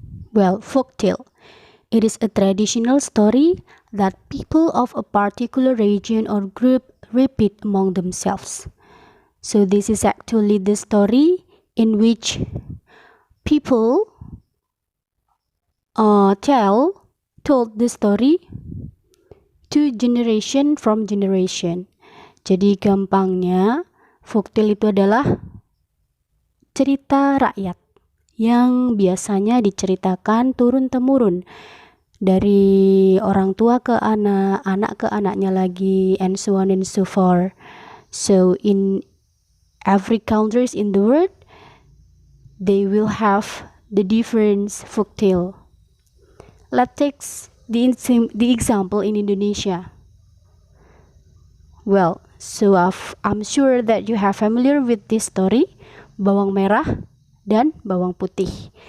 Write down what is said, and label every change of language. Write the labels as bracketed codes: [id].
[en] Well, folktale. It is a traditional story that people of a particular region or group repeat among themselves. So this is actually the story in which people told the story to generation from generation. [id] Jadi gampangnya, folktale itu adalah cerita rakyat yang biasanya diceritakan turun-temurun dari orang tua ke anak, anak ke anaknya lagi, [en] and so on and so forth. So in every countries in the world, they will have the different folktale. Let's take the example in Indonesia. Well, so I'm sure that you have familiar with this story, bawang merah dan bawang putih.